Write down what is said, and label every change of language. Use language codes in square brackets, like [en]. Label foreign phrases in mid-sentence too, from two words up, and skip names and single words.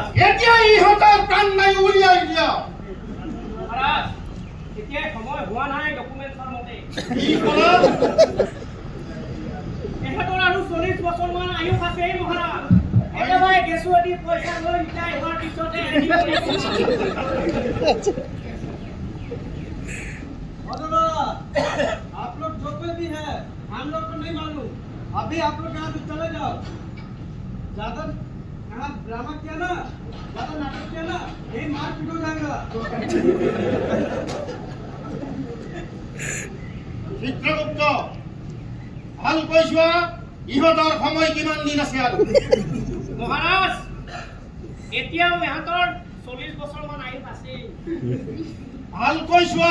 [as] এতিয়া ইহঁতৰ প্ৰাণ নাই উলিয়াই দিয়া মহাৰাজ এতিয়াই সময় হোৱা নাই ডকুমেণ্টছৰ মতে কি ক'লা তেখেতৰ আৰু 40 বছৰমান আয়ুস আছে মহাৰাজ একেবাৰে কেঁচুৱাটি পইচা লৈ ৰিটায়াৰ হোৱাৰ পিছতে [hi] आप लोग जो कोई भी है हम लोग को नहीं मालूम अभी आप लोग यहाँ से चले जाओ ज्यादा यहाँ ड्रामा किया ना ज्यादा नाटक किया ना यही मार पीट हो जाएगा [as] চিত্ৰগুপ্ত ভালকৈ চোৱা ইহঁতৰ সময় কিমান দিন আছে আৰু মহাৰাজ এতিয়াও ইহঁতৰ 40 বছৰমান আয়ুস আছে ভালকৈ চোৱা